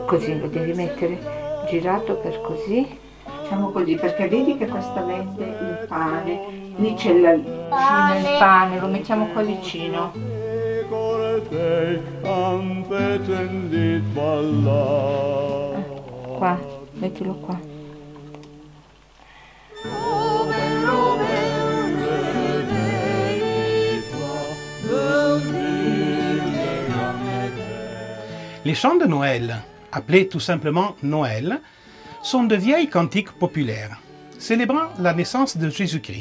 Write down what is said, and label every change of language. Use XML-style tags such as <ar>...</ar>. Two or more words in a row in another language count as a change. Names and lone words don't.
<it>Così lo devi mettere girato per così. Facciamo così perché vedi che questa vende il pane. Lì c'è il pane, lo mettiamo qua vicino. Qua, mettilo qua.</it> <fr>Les chants de Noël, appelés tout simplement Noël, sont de vieilles cantiques populaires, célébrant la naissance de Jésus-Christ.</fr>